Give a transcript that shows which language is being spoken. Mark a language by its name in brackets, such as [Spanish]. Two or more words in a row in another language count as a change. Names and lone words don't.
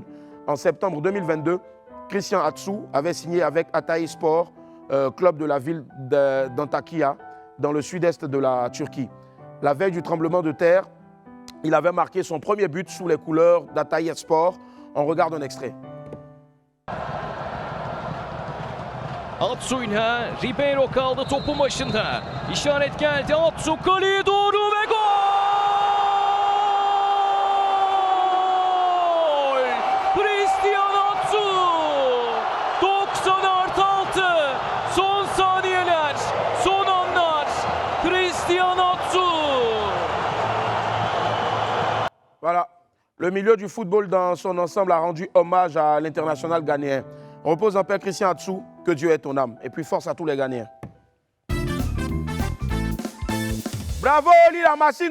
[French] En septembre 2022, Christian Atsu avait signé avec Hatayspor, club de la ville d'Antakya, dans le sud-est de la Turquie. La veille du tremblement de terre, il avait marqué son premier but sous les couleurs d'Hatayspor. On regarde un extrait. [Turkish] Atsu'yla Ribeiro kaldı topun başında. İşaret geldi. Atsu kaleye doğru ve gol! Christian Atsu! 90+6. Son saniyeler, son anlar. Christian Atsu! [French] Voilà. Le milieu du football dans son ensemble a rendu hommage à l'international ghanéen. Repose en paix Christian Atsu, que Dieu ait ton âme. Et puis force à tous les Ghanéens. Bravo Oli la machine.